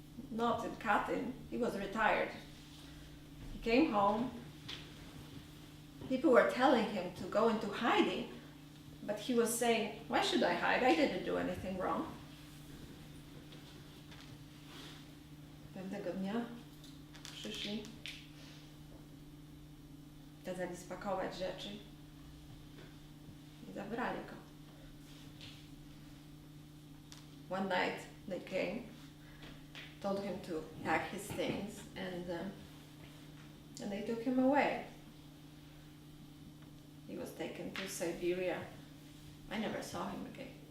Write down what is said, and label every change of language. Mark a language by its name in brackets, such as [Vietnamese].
[English] Not in Katyn, he was retired. He came home. People were telling him to go into hiding, but he was saying, why should I hide? I didn't do anything wrong. [Polish] Pewnego dnia przyszli, kazali spakować rzeczy i zabrali go. [English] One night they came, told him to pack his things, and they took him away. He was taken to Siberia. I never saw him again.